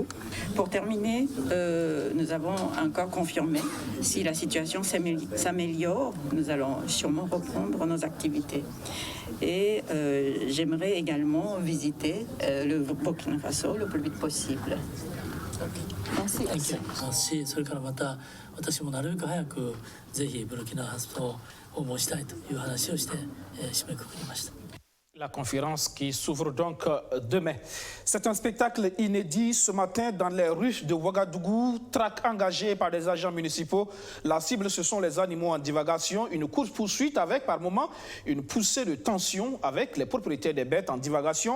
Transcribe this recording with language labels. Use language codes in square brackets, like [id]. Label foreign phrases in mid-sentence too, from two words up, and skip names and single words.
[fr] Pour terminer, nous avons encore confirmé, si la situation s'améliore, nous allons sûrement reprendre nos activités. Et j'aimerais également visiter le Burkina Faso le plus vite possible. Merci. [ja] それからまた私もなるべく早くぜひブルキナファソを訪問したいという話をして締めくくりました。 [fr] La conférence qui s'ouvre donc demain. C'est un spectacle inédit ce matin dans les rues de Ouagadougou. Traque engagée par des agents municipaux. La cible, ce sont les animaux en divagation. Une course-poursuite avec, par moments, une poussée de tension avec les propriétaires des bêtes en divagation.